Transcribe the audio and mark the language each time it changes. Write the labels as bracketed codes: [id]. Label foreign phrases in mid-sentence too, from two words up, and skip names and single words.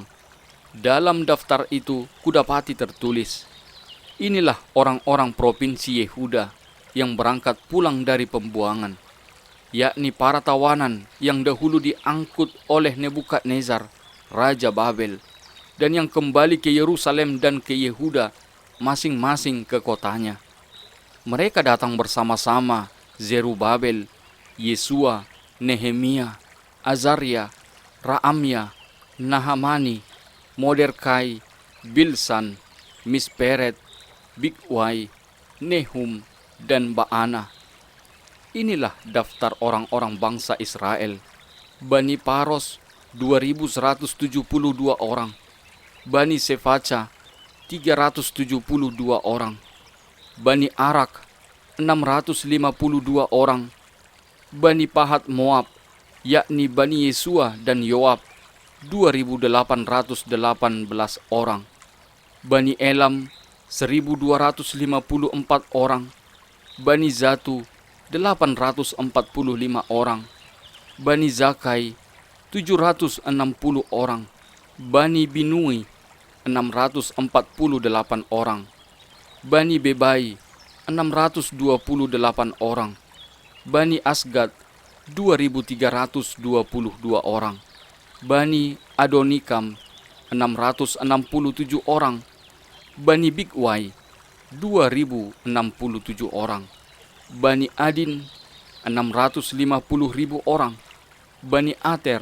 [id] Dalam daftar itu kudapati tertulis, inilah orang-orang provinsi Yehuda yang berangkat pulang dari pembuangan, yakni para tawanan yang dahulu diangkut oleh Nebukadnezar, Raja Babel, dan yang kembali ke Yerusalem dan ke Yehuda, masing-masing ke kotanya. Mereka datang bersama-sama Zerubabel, Yesua, Nehemia, Azaria, Raamya, Nahamani, Moderkai, Bilsan, Misperet, Bigwai, Nehum, dan Baana. Inilah daftar orang-orang bangsa Israel. Bani Paros 2172 orang, Bani Sefaca 372 orang, Bani Arak 652 orang, Bani Pahat Moab, yakni Bani Yesua dan Yoab 2818 orang, Bani Elam 1254 orang, Bani Zatu 845 orang, Bani Zakai 760 orang, Bani Binui 648 orang, Bani Bebai 628 orang, Bani Asgad 2322 orang, Bani Adonikam 667 orang, Bani Bigwai 2067 orang, Bani Adin 650.000 orang, Bani Ater